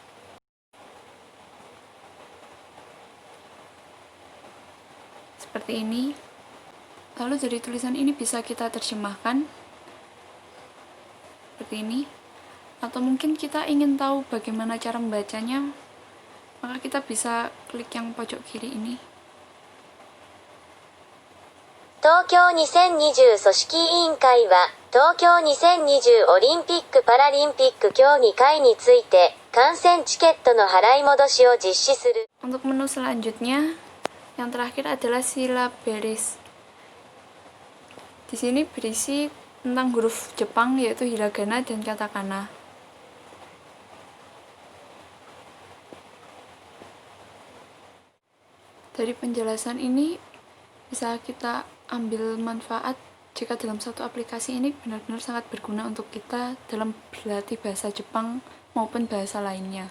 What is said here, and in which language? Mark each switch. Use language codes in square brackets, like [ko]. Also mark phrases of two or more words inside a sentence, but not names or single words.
[id] Seperti ini. Lalu dari tulisan ini bisa kita terjemahkan seperti ini. Atau mungkin kita ingin tahu bagaimana cara membacanya, maka kita bisa klik yang pojok kiri ini. [ja] 東京2020組織委員会は、東京2020オリンピック・パラリンピック競技会について、観戦チケットの払い戻しを実施する。 [id] Untuk menu selanjutnya, yang terakhir adalah silabaris. Di sini berisi tentang huruf Jepang, yaitu hiragana dan katakana. Dari penjelasan ini bisa kita ambil manfaat jika dalam satu aplikasi ini benar-benar sangat berguna untuk kita dalam berlatih bahasa Jepang maupun bahasa lainnya.